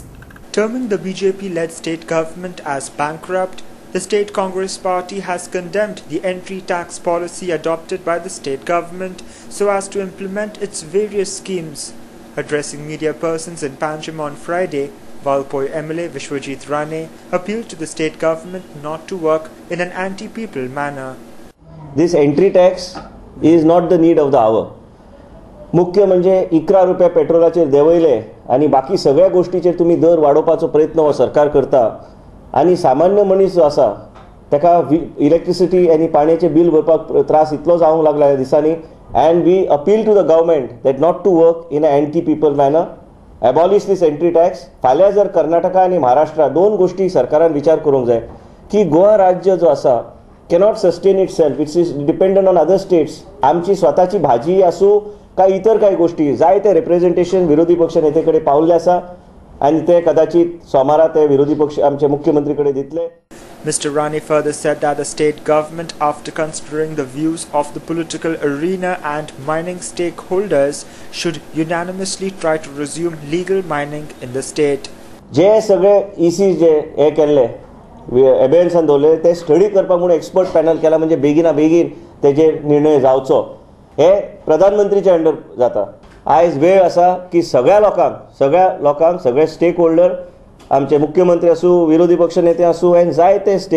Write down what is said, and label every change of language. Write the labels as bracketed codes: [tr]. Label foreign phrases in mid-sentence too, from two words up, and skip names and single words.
[en] Terming the BJP-led state government as bankrupt, the State Congress Party has condemned the entry tax policy adopted by the state government so as to implement its various schemes. Addressing media persons in Panjim on Friday, Valpoi MLA Vishwajit Rane appealed to the state government not to work in an anti-people manner. This entry tax is not the need of the hour. [kok] मुख्य म्हणजे 11 रुपये पेट्रोलाचेर देवयले आणि बाकी सगळ्या गोष्टीचेर तुम्ही दर वाडोवपाचो प्रयत्न हो सरकार करता आणि सामान्य मनीस जो आसा ताका इलेक्ट्रिसिटी आणि पाण्याचे बिल भरपाक त्रास इतलो जावंक लागला ह्या दिसांनी. [en] And we appeal to the government that not to work in an anti-people manner. Abolish this entry tax. [kok] फाल्यां जर कर्नाटका आणि महाराष्ट्र दोन गोष्टी सरकारान विचार करूंक जाय की गोवा राज्य जो आसा [en] cannot sustain itself. It is dependent on other states. [kok] आमची स्वताची भाजी आसूं काय इतर काही गोष्टी जाय ते रिप्रेझेंटेशन विरोधी पक्ष नेतेकडे पावल्ले आसा आणि ते कदाचित सोमारा ते विरोधी पक्ष आमचे मुख्यमंत्रीकडे दितले. [en] Mr. Rane further said that the state government, after considering the views of the political arena and mining stakeholders, should unanimously try to resume legal mining in the state. [kok] जे सगळे EC जे हे केल्ले एबेन्सान दवरले ते स्टडी करपाक म्हणून [en] expert panel [kok] केला म्हणजे बेगिना बेगीन तेजे निर्णय जावचो हे प्रधानमंत्रीच्या अंडर जाता. आयज वेळ आसा की सगळ्या लोकांक सगळे [en] stake holder [kok] आमचे मुख्यमंत्री आसूं विरोधी पक्ष नेते आसूं आनी जायते स्टेक